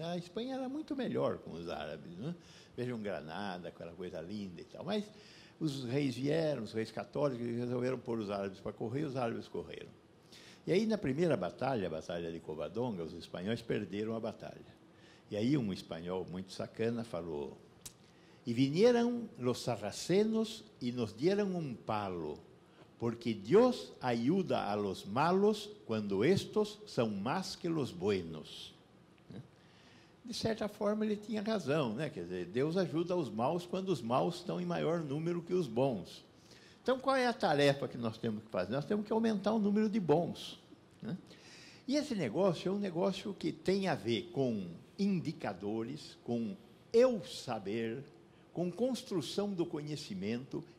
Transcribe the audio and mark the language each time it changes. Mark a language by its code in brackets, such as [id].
[pt] A Espanha era muito melhor com os árabes, né? Vejam Granada, aquela coisa linda e tal. Mas os reis vieram, os reis católicos, e resolveram pôr os árabes para correr, e os árabes correram. E aí, na primeira batalha, a Batalha de Covadonga, os espanhóis perderam a batalha. E aí um espanhol muito sacana falou: [es] "E vinieron los sarracenos y nos dieron un palo, porque Dios ayuda a los malos cuando estos são más que los buenos." [pt] De certa forma, ele tinha razão, né? Quer dizer, Deus ajuda os maus quando os maus estão em maior número que os bons. Então, qual é a tarefa que nós temos que fazer? Nós temos que aumentar o número de bons, né? E esse negócio é um negócio que tem a ver com indicadores, com eu saber, com construção do conhecimento.